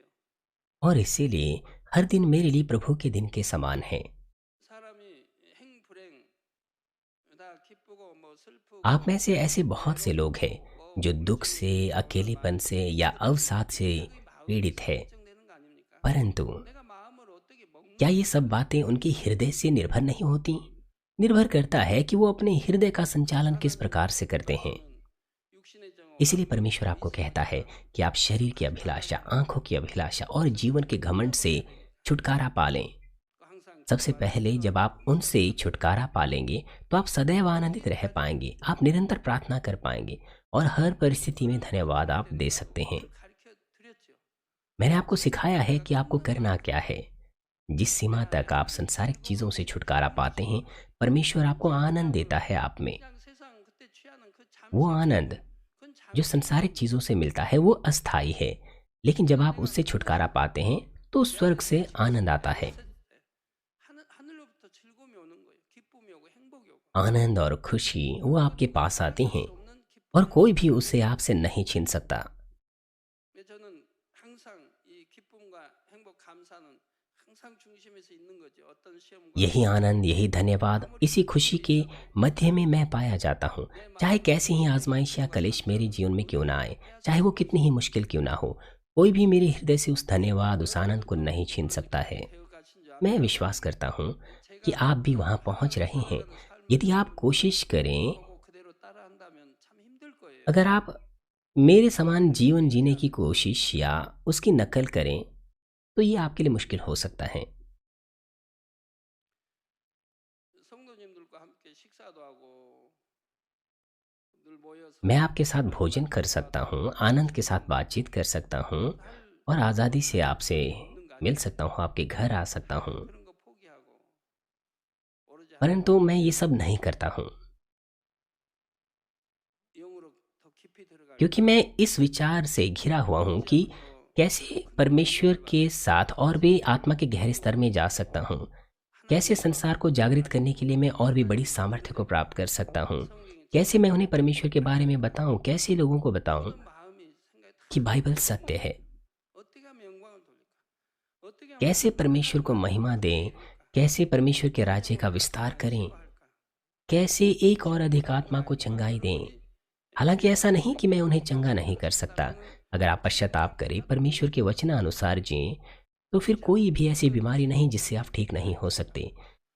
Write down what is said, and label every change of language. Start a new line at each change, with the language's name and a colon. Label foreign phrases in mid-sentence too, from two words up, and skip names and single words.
Hindi: और इसीलिए हर दिन मेरे लिए प्रभु के दिन के समान है।
Korean: 사람이 행불행 다 기쁘고 뭐 슬프고
Hindi: आप में से ऐसे बहुत से लोग हैं
Korean: 뭐
Hindi: जो दुख से, अकेलेपन से या अवसाद से
Korean: 생각이 마음이
Hindi: पीड़ित है,
Korean: 결정되는 거 아닙니까?
Hindi: परंतु
Korean: 내가 마음을 어떻게
Hindi: क्या
Korean: 먹는
Hindi: ये सब बातें उनके हृदय से निर्भर नहीं होती? निर्भर करता है कि वो अपने हृदय का संचालन किस प्रकार से करते हैं।
Korean: 육신의 정욕
Hindi: इसलिए परमेश्वर आपको कहता है कि आप शरीर की अभिलाषा, आंखों की अभिलाषा और जीवन के घमंड से छुटकारा पालें।
Korean: 항상
Hindi: सबसे पहले जब आप उनसे छुटकारा पालेंगे तो आप सदैव आनंदित रह पाएंगे, आप निरंतर प्रार्थना कर पाएंगे और हर परिस्थिति में धन्यवाद आप दे सकते हैं।
Korean: 가르쳐 드렸죠.
Hindi: मैंने आपको सिखाया है कि आपको करना क्या है। जिस सीमा तक आप संसारिक चीज़ों से छुटकारा पाते हैं, परमेश्वर आपको आनंद देता है आप में।
Korean: 그냥 세상 그때 취하는 그
Hindi: वो
Korean: 잠시
Hindi: आनंद
Korean: 그건
Hindi: जो
Korean: 잠시
Hindi: संसारिक चीज़ों से मिलता है वो अस्थाई है, लेकिन जब आप उससे छुटकारा पाते हैं तो स्वर्ग से आनंद आता है।
Korean: 있을 때 하늘로부터 즐거움이 오는 거예요. 기쁨이 오고 행복이 오고.
Hindi: आनंद और खुशी वो आपके पास आती हैं
Korean: 수 없는
Hindi: और
Korean: 기쁨.
Hindi: कोई भी उसे आपसे नहीं छीन सकता।
Korean: 저는 항상 이 기쁨과 행복 감사는 항상 중심에서 있는 거죠. 어떤 시험과
Hindi: यही आनंद, यही धन्यवाद, इसी खुशी के मध्य में मैं पाया जाता हूँ। चाहे कैसी ही आजमाइश या कलेश मेरे जीवन में क्यों ना आए, चाहे वो कितनी ही मुश्किल क्यों ना हो, कोई भी मेरे हृदय से उस धन्यवाद, उस आनंद को नहीं छीन सकता है।
Korean: 배워가신 줄
Hindi: मैं
Korean: 알아요.
Hindi: विश्वास करता हूँ कि
Korean: 제가
Hindi: आप भी वहाँ पहुँच रहे हैं।
Korean: 살아가는
Hindi: यदि
Korean: 삶을
Hindi: आप कोशिश करें,
Korean: 보고 그대로 따라한다면 참 힘들 거예요.
Hindi: अगर आप मेरे समान जीवन जीने की कोशिश या उसकी नकल करें, तो ये आपके लिए मुश्किल हो सकता है।
Korean: 성도님들과 함께 식사도 하고 늘 모여서
Hindi: मैं आपके साथ भोजन कर सकता हूँ, आनंद के साथ बातचीत कर सकता हूँ और आज़ादी से आपसे मिल सकता हूँ, आपके घर आ सकता हूँ,
Korean: 그런 거 포기하고 오로지
Hindi: परंतु मैं ये सब नहीं करता हूँ
Korean: 영으로 더 깊이 들어갈
Hindi: क्योंकि मैं इस विचार से घिरा हुआ हूँ कि कैसे परमेश्वर के साथ और भी आत्मा के गहरे स्तर में जा सकता हूँ, कैसे संसार को जागृत करने के लिए मैं और भी बड़ी सामर्थ्य को प्राप्त कर सकता हूँ, कैसे मैं उन्हें परमेश्वर के बारे में बताऊँ, कैसे लोगों को बताऊँ
Korean: 마음이 생각이 다
Hindi: कि बाइबल सत्य है,
Korean: 어떻게 하면 영광을 돌릴까? 어떻게 하면
Hindi: कैसे परमेश्वर को महिमा दें, कैसे परमेश्वर के राज्य का विस्तार करें,
Korean: 할까?
Hindi: कैसे एक और अधिक आत्मा को चंगाई दें। हालांकि ऐसा नहीं कि मैं उन्हें चंगा नहीं कर सकता। अगर आप पश्चाताप करें, परमेश्वर के वचनानुसार जिएं, तो फिर कोई भी ऐसी बीमारी नहीं जिससे आप ठीक नहीं हो सकते।